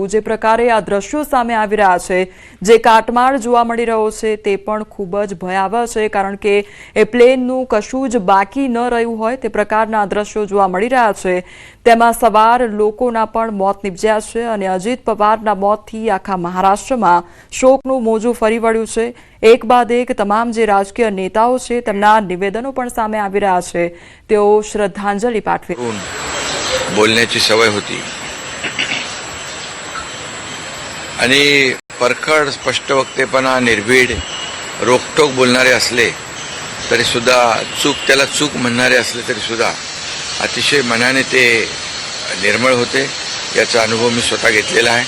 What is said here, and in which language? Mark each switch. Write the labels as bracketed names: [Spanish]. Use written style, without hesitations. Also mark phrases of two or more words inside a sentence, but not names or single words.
[Gujarati] જે પ્રકારે આ દ્રશ્યો સામે આવી રહ્યા છે, જે કાટમાળ જોવા મળી રહ્યો છે તે પણ ખૂબ જ ભયાવહ છે, કારણ કે એ પ્લેનનું કશું જ બાકી ન રહ્યું હોય તે પ્રકારના દ્રશ્યો જોવા મળી રહ્યા છે। તેમાં સવાર લોકોના પણ મોત નિપજ્યા છે અને અજીત પવારના મોતથી આખા મહારાષ્ટ્રમાં શોકનું મોજું ફરી વળ્યું છે। એક બાદ એક તમામ જે રાજકીય नेताओं છે તેમના નિવેદનો પણ સામે આવી રહ્યા છે। તેઓ શ્રદ્ધાંજલિ પાઠવે। [Marathi] बोलण्याची सवय होती आणि परखड स्पष्ट वक्तेपणा, निर्भीड, रोखठोक बोलणारे असले तरी सुद्धा त्याला चूक म्हणणारे असले तरी सुद्धा अतिशय मनाने ते निर्मळ होते याचा अनुभव मी स्वतः घेतलेला आहे.